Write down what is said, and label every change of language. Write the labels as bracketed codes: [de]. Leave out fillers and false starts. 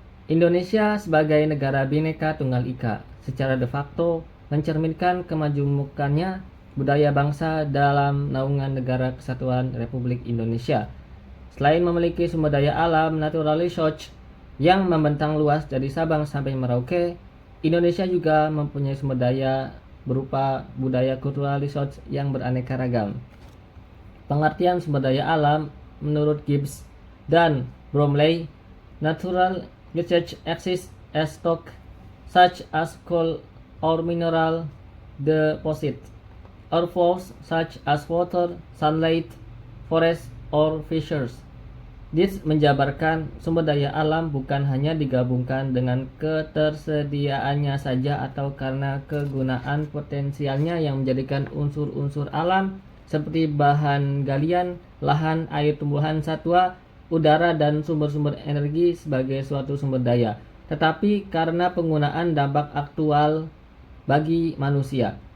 [id] Indonesia sebagai negara Bhinneka Tunggal Ika secara de facto mencerminkan kemajemukannya budaya bangsa dalam naungan Negara Kesatuan Republik Indonesia. Selain memiliki sumber daya alam natural resource yang membentang luas dari Sabang sampai Merauke, Indonesia juga mempunyai sumber daya berupa budaya cultural resource yang beraneka ragam. Pengertian sumber daya alam menurut Gibbs dan Bromley, [en] natural resources exist as stock such as coal or mineral deposit, or flows such as water, sunlight, forest, or fissures. [id] This menjabarkan sumber daya alam bukan hanya digabungkan dengan ketersediaannya saja atau karena kegunaan potensialnya yang menjadikan unsur-unsur alam seperti bahan galian, lahan, air tumbuhan satwa, udara, dan sumber-sumber energi sebagai suatu sumber daya, tetapi karena penggunaan dampak aktual bagi manusia.